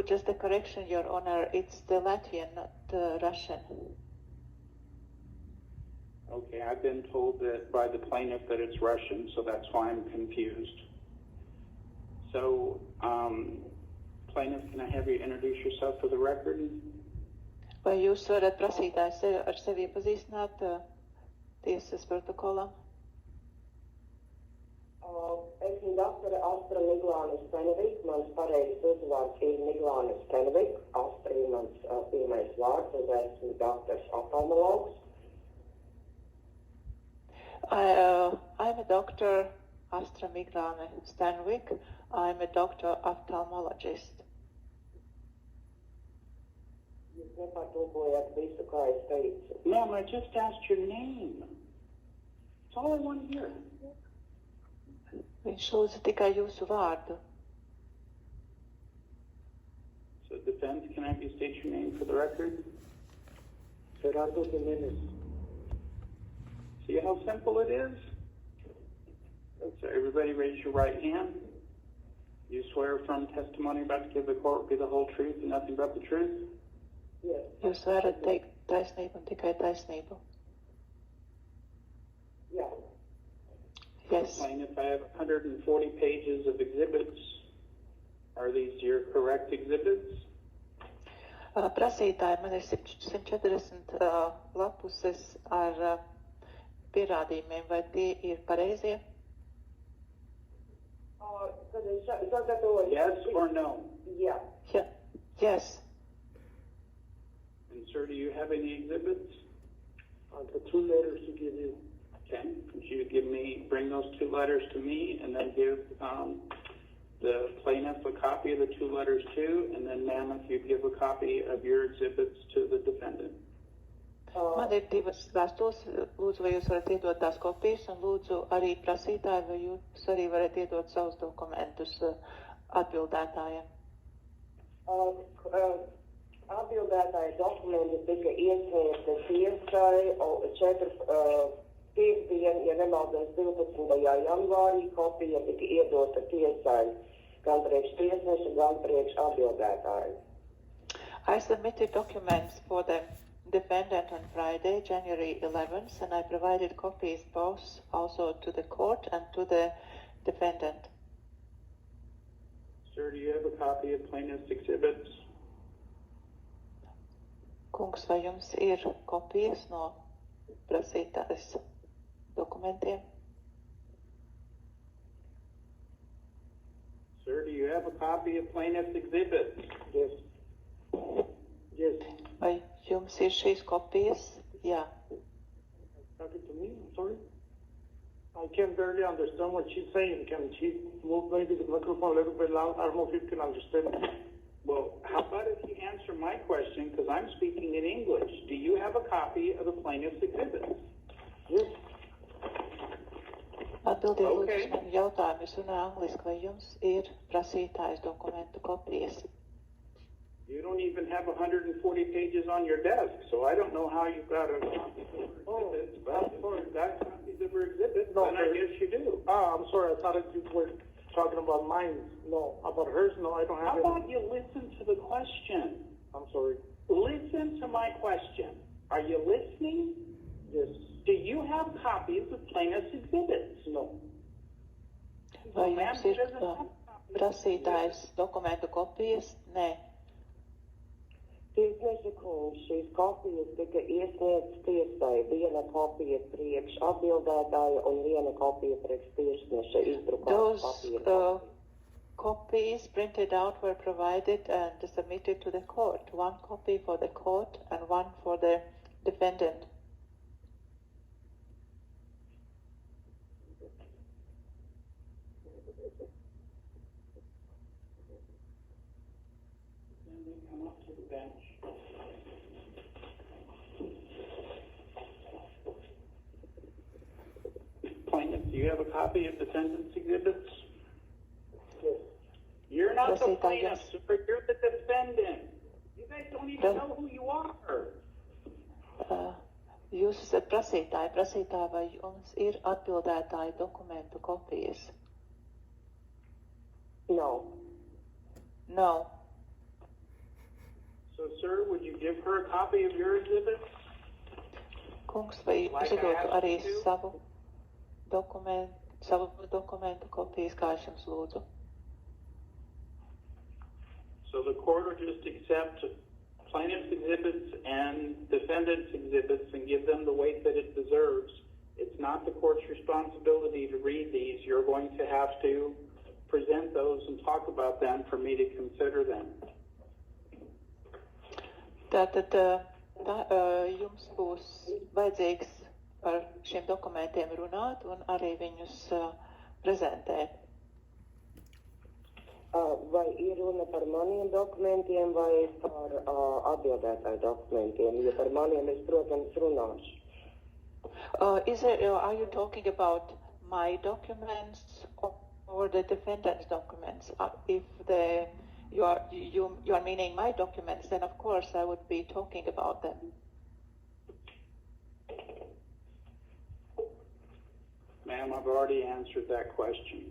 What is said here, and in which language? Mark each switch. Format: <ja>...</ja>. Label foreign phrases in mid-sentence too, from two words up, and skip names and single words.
<en>Just a correction, Your Honor. It's the Latvian, not the Russian. Okay, I've been told that by the plaintiff that it's Russian, so that's why I'm confused. So, plaintiff, can I have you introduce yourself for the record?</en> <lv>Vai jūs varat prasītājs ar sevi iepazīstināt tiesas protokolā? Es esmu doktore Astra Miglāne Stanwyck. Mans pareizs uzvārds ir Miglāne Stanwyck. Astra ir mans pirmais vārds, un esmu doktors oftalmologs.</lv> <en>I'm a doctor, Astra Miglāne Stanwyck. I'm a doctor ophthalmologist.</en> <lv>Jūs nepārtulkojat visu, kā es teicu.</lv> <en>Ma'am, I just asked your name. That's all I want to hear.</en> <lv>Viņš lūdza tikai jūsu vārdu.</lv> <en>So, defense, can I have you state your name for the record? Gerardo Jimenez. See how simple it is? So, everybody raise your right hand. You swear from testimony about to give the court be the whole truth and nothing but the truth? Yes.</en> <lv>Jūs varat teikt taisnību un tikai taisnību.</lv> <en>Yeah. Yes. Plaintiff, I have 140 pages of exhibits. Are these your correct exhibits?</en> <lv>Prasītāji, man ir 140 lapuses ar pierādījumiem, vai tie ir pareizie? Kad es sagatavoju...</lv> <en>Yes or no?</en> <lv>Jā.</lv> <en>Yeah. Yes. And sir, do you have any exhibits? The 2 letters to give you. Okay, could you bring those 2 letters to me, and then give the plaintiff a copy of the 2 letters too, and then ma'am, if you give a copy of your exhibits to the defendant.</en> <lv>Man ir 2 vēstules, lūdzu, vai jūs varat iedot tās kopijas, un lūdzu arī prasītāji, vai jūs arī varat iedot savus dokumentus atbildētājiem. Atbildētāja dokumenti tika iesniegti tiesai 4. piekdien, ja nemaldos 12. janvārī, kopija tika iedota tiesai gan priekš tiesneša, gan priekš atbildētāju.</lv> <en>I submitted documents for the defendant on Friday, January 11th, and I provided copies both also to the court and to the defendant. Sir, do you have a copy of plaintiff's exhibits?</en> <lv>Kungs, vai jums ir kopijas no prasītājas dokumentiem?</lv> <en>Sir, do you have a copy of plaintiff's exhibits? Yes. Yes.</en> <lv>Vai jums ir šīs kopijas? Jā.</lv> <en>Talking to me? I'm sorry. I can barely understand what she's saying. Can she move maybe the microphone a little bit loud? I don't know if you can understand. Well, how about if you answer my question, because I'm speaking in English. Do you have a copy of the plaintiff's exhibits? Yes.</en> <lv>Atbildiet lūdzu</lv> <en>Okay.</en> <lv>uz manu jautājumu. Es runāju angliski, vai jums ir prasītājas dokumentu kopijas?</lv> <en>You don't even have 140 pages on your desk, so I don't know how you've got a copy of her exhibits, but if you've got copies of her exhibits, No, then I sir. guess you do. I'm sorry. I thought you were talking about mine. No. About hers? No, I don't have How it. about you listen to the question? I'm sorry. Listen to my question. Are you listening? Yes. Do you have copies of plaintiff's exhibits? No.</en> <lv>Vai</lv> <en>Ma'am,</en> <lv>jums</lv> <en>she</en> <lv>ir</lv> <en>doesn't have copies.</en> <lv>prasītājas dokumentu kopijas? Nē. Tiesneša kungs, šīs kopijas tika iesniegtas tiesai. Viena kopija priekš atbildētāja un viena kopija priekš tiesneša izdrukāta</lv> <en>Those</en> <lv>papīra.</lv> <en>copies printed out were provided and submitted to the court. 1 copy for the court and 1 for the defendant. Then we come up to the bench. Plaintiff, do you have a copy of defendant's exhibits? Yes. You're not the</en> <lv>Prasītāja,</lv> <en>plaintiff, yes. sir. You're the defendant. You guys don't even know who you are.</en> <lv>Jūs esat prasītāji. Prasītāji, vai jums ir atbildētāji dokumentu kopijas?</lv> <en>No. No. So, sir, would you give her a copy of your exhibits?</en> <lv>Kungs, vai jūs</lv> <en>Like I</en> <lv>iedotu</lv> <en>asked</en> <lv>arī</lv> <en>you to?</en> <lv>savu dokumentu kopijas, kā es jums lūdzu?</lv> <en>So the court will just accept plaintiff's exhibits and defendant's exhibits and give them the weight that it deserves. It's not the court's responsibility to read these. You're going to have to present those and talk about them for me to consider them.</en> <lv>Tātad jums būs vajadzīgs par šiem dokumentiem runāt un arī viņus prezentēt. Vai ir runa par maniem dokumentiem vai par atbildētāju dokumentiem? Jo par maniem es, protams, runāšu.</lv> <en>Are you talking about my documents or the defendant's documents? If you are meaning my documents, then of course I would be talking about them. Ma'am, I've already answered that question.</en>